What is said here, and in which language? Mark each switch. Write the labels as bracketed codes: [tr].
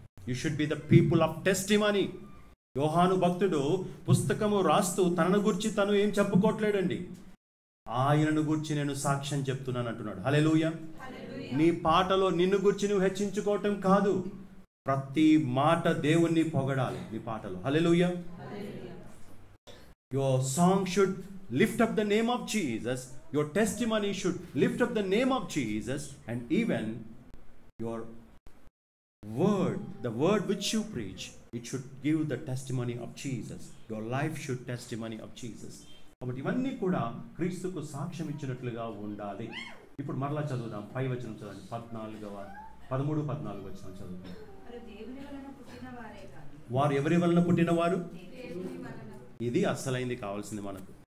[en] You should be the people of testimony. [te] యోహాను భక్తుడు పుస్తకము రాస్తూ తనను గురించి తను ఏం చెప్పుకోవట్లేడండి. ఆయనను గురించి నేను సాక్ష్యం చెప్తున్నాను అంటున్నాడు. హల్లెలూయా. నీ పాటలో నిన్ను గురించి నువ్వు హెచ్చించుకోవటం కాదు, ప్రతి మాట దేవుణ్ణి పొగడాలి నీ పాటలో. హల్లెలూయా. [en] Your song should lift up the name of Jesus. Your testimony should lift up the name of Jesus, and even your word, the word which you preach, it should give the testimony of Jesus. Your life should testimony of Jesus. [te] కాబట్టి ఇవన్నీ కూడా క్రీస్తుకు సాక్ష్యం ఇచ్చినట్లుగా ఉండాలి. ఇప్పుడు మరలా చదువుదాం. 5 వచనం చదవండి. 13, 14 వచనం చదువుదాం. వారు ఎవరి వలన పుట్టినవారు? ఇది అస్సలైంది కావాల్సింది మనకు.